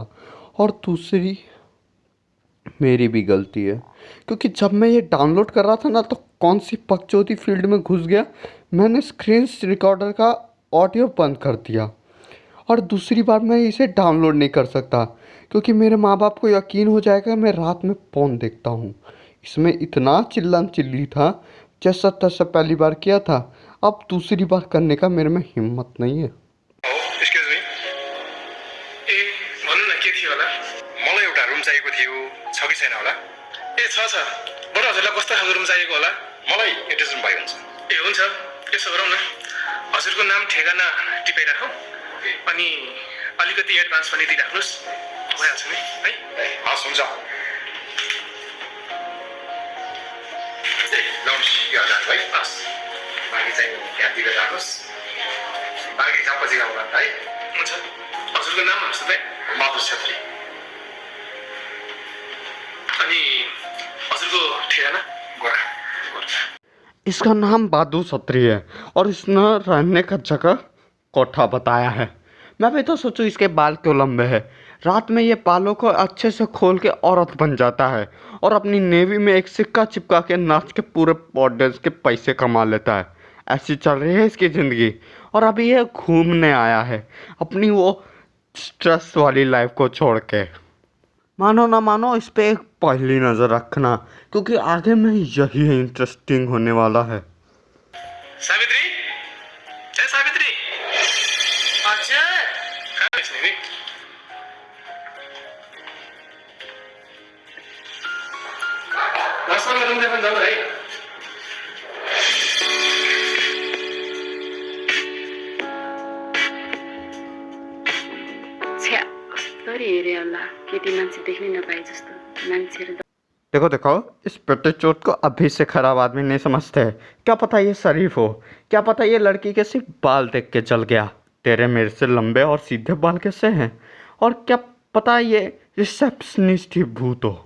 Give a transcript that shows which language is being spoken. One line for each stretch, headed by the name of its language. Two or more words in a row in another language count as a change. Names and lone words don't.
Hindi: और दूसरी मेरी भी गलती है, क्योंकि जब मैं ये डाउनलोड कर रहा था ना तो कौन सी पगचौती फील्ड में घुस गया, मैंने
English: screen recorder
Hindi: का ऑडियो बंद कर दिया। और दूसरी बार मैं इसे डाउनलोड नहीं कर सकता, क्योंकि मेरे माँ बाप को यकीन हो जाएगा मैं रात में फ़ोन देखता हूँ। इसमें इतना चिल्ला चिल्ली था, जैसा तैसा पहली बार किया था, अब दूसरी बार करने का मेरे में हिम्मत नहीं है।
English: excuse me,
Nepali: ए भन्नु न के थियो होला? मलाई एउटा रुम चाहिएको थियो, छ कि छैन होला? ए छ, बडा हजुरलाई कस्तो खालको रुम चाहिएको होला? मलाई
English: attach room
Nepali: भए हुन्छ। ए हुन्छ, त्यसो गरौँ न। हजुरको नाम ठेगाना टिपाइराखौँ, अनि अलिकति एडभान्स पनि दिइराख्नुहोस्, भइहाल्छ नि है? हस् हुन्छ। लागि चाहिँ त्यहाँ दिएर जानुहोस् बाँकी काम पछि गाउँला है हुन्छ हजुरको नाम भन्नुहोस् त बहादुर छेत्री अनि हजुरको ठेगाना गोर्खा गोर्खा
Hindi: इसका नाम बहादुर छत्री है और इसने रहने का जगह कोठा बताया है। मैं भी तो सोचूं इसके बाल क्यों लंबे हैं। रात में ये बालों को अच्छे से खोल के औरत बन जाता है और अपनी नेवी में एक सिक्का चिपका के नाच के पूरे बॉर्डर्स के पैसे कमा लेता है। ऐसी चल रही है इसकी ज़िंदगी और अभी ये घूमने आया है अपनी वो स्ट्रेस वाली लाइफ को छोड़ के। मानो ना मानो इस पे एक पहली नज़र रखना क्योंकि आगे में यही इंटरेस्टिंग होने वाला है।
Nepali: सावित्री जय सावित्री हजुर कहाँ गइस् नि दसमा रुम देख्न जाऊ है छ्या कस्तो हेरे होला केटी मान्छे देख्नै नपाए जस्तो मान्छेहरू
Hindi: देखो देखो इस पेटीकोट को अभी से खराब आदमी नहीं समझते। क्या पता ये शरीफ हो, क्या पता ये लड़की के सिर्फ बाल देख के चल गया। तेरे मेरे से लंबे और सीधे बाल कैसे हैं, और क्या पता ये रिसेप्शनिस्ट ही भूत हो।